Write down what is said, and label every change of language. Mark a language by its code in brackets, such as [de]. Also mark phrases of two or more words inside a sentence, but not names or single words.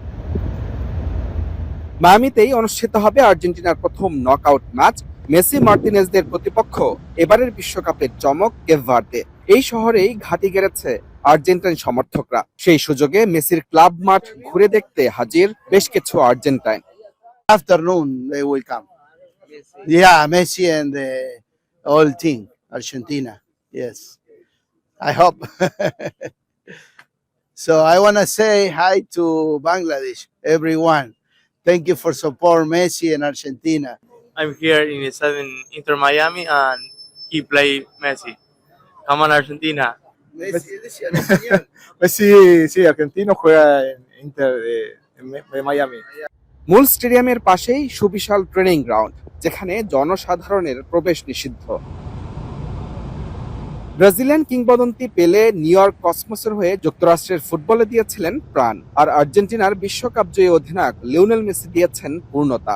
[bn] মায়ামিতেই অনুষ্ঠিত হবে আর্জেন্টিনার প্রথম নকআউট ম্যাচ। মেসি মার্টিনেজদের প্রতিপক্ষ এবারের বিশ্বকাপের চমক কেপ ভার্দে। এই শহরেই ঘাঁটি গেড়েছে আর্জেন্টাইন সমর্থকরা। সেই সুযোগে মেসির ক্লাব মাঠ ঘুরে দেখতে হাজির বেশ কিছু আর্জেন্টাইন। [en] Afternoon they will come. Yeah, Messi and the whole team, Argentina. Yes, I hope. So I want to say hi to Bangladesh, everyone. Thank you for support Messi and Argentina. I'm here in Inter Miami and he play Messi. Come on Argentina. [es] Messi decía en español. Sí, sí, argentino juega en Inter de Miami. [bn] মূল স্টেডিয়ামের পাশেই সুবিশাল ট্রেনিং গ্রাউন্ড, যেখানে জনসাধারণের প্রবেশ নিষিদ্ধ। ব্রাজিলিয়ান কিংবদন্তি পেলে নিউ ইয়র্ক কসমোসের হয়ে যুক্তরাষ্ট্রের ফুটবলে দিয়েছিলেন প্রাণ, আর আর্জেন্টিনার বিশ্বকাপ জয়ী অধিনায়ক লিওনেল মেসি দিয়েছেন পূর্ণতা।